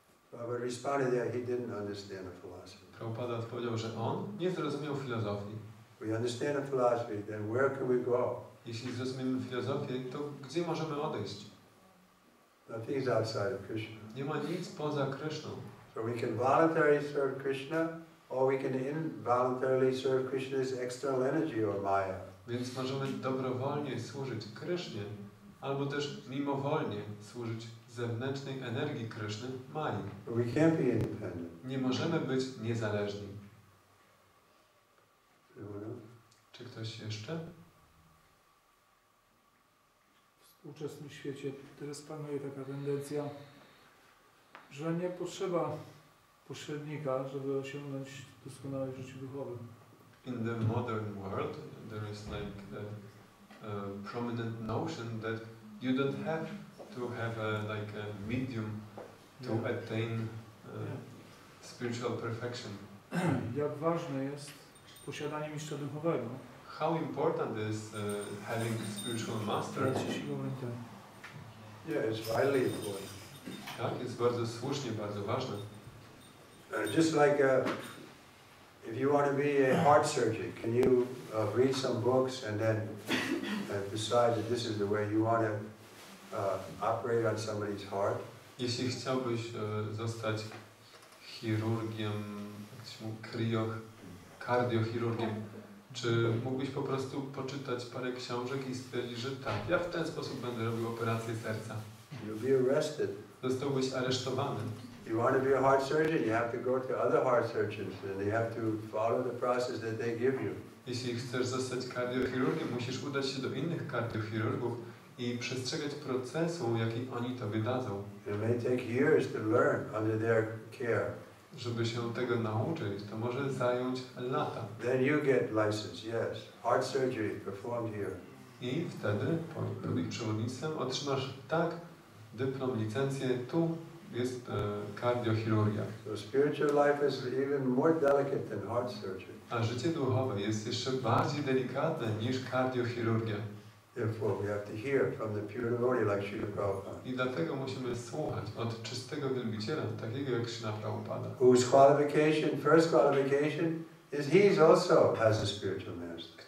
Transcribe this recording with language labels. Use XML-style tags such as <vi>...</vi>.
<en>Prabhupada responded that he didn't understand the philosophy.</en> <pl>Prabhupada odpowiedział, że on nie zrozumiał filozofii.</pl> <en>We understand the philosophy, then where can we go?</en> <pl>Jeśli zrozumiemy filozofię, to gdzie możemy odejść?</pl> <en>Nothing is outside of Krishna.</en> <pl>Nie ma nic poza Kryszną.</pl> <en>So we can voluntarily serve Krishna, or we can involuntarily serve Krishna's external energy or Maya.</en> <pl>Więc możemy dobrowolnie służyć Krysznie, albo też mimowolnie służyć zewnętrznej energii Kryszny, Mai.</pl> <en>But we can't be independent.</en> <pl>Nie możemy być niezależni. Czy ktoś jeszcze? W współczesnym świecie teraz panuje taka tendencja, że nie potrzeba pośrednika, żeby osiągnąć doskonałe życie duchowe.</pl> <en>In the modern world, there is like a prominent notion that you don't have to have a medium to attain spiritual perfection.</en> <pl>Jak ważne jest posiadanie mistrza duchowego.</pl> <en>How important is having a spiritual master? Yeah, it's vitally important.</en> <pl>Tak, jest bardzo słusznie, bardzo ważne.</pl> <en>Just like if you want to be a heart surgeon, can you read some books and then decide that this is the way you want to operate on somebody's heart?</en> <pl>Jeśli chciałbyś zostać chirurgiem, jak się mówi, kardiochirurgiem, czy mógłbyś po prostu poczytać parę książek i stwierdzić, że tak, ja w ten sposób będę robił operację serca?</pl> <en>You'll be arrested.</en> <pl>Zostałbyś aresztowany.</pl> <en>You want to be a heart surgeon, you have to go to other heart surgeons and you have to follow the process that they give you.</en> <pl>Jeśli chcesz zostać kardiochirurgiem, musisz udać się do innych kardiochirurgów i przestrzegać procesu, jaki oni tobie dadzą.</pl> <en>It may take years to learn under their care.</en> <pl>Żeby się tego nauczyć, to może zająć lata.</pl> <en>Then you get license, yes. Heart surgery performed here.</en> <pl>I wtedy, pod ich przewodnictwem, otrzymasz dyplom, licencję, tu jest kardiochirurgia.</pl> <en>So spiritual life is even more delicate than heart surgery.</en> <pl>A życie duchowe jest jeszcze bardziej delikatne niż kardiochirurgia.</pl> <en>Therefore we have to hear from the pure devotee like Srila Prabhupada.</en> <pl>I dlatego musimy słuchać od czystego wielbiciela, takiego jak Śrila Prabhupada.</pl> <en>Whose qualification, first qualification, is he also has a spiritual master.</en>